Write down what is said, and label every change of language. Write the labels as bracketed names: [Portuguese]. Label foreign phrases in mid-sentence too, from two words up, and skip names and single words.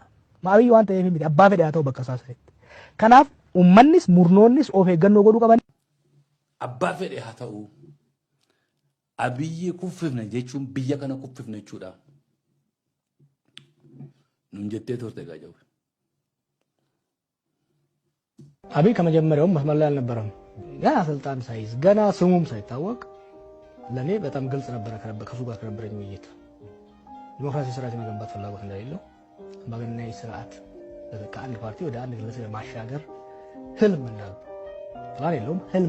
[Oromo] Ma Abiy waan ta'eef miti abbaa fedhe haa ta'u bakka isaa sanitti. Kanaaf ummannis murnoonnis of eeggannoo godhuu qaban. Abbaa fedhe haa ta'u Abiy kuffifne jechuun biyya kana kuffifne jechuudha. Nuun jettee turte gaaja'u. [Amharic] Abiy ከመጀመሪያውም መስመር ላይ አልነበረም። ገና ስልጣን ሳይዝ ገና ስሙም ሳይታወቅ ለኔ በጣም ግልጽ ነበር ከሱ ጋር ከነበረኝ ውይይት ዲሞክራሲ ስርዓት የመገንባት ፍላጎት እንደሌለው አምባገነናዊ ስርዓት ከአንድ ፓርቲ ወደ አንድ ግለሰብ ማሻገር ህልም እንዳለው ፕላን የለውም ህልም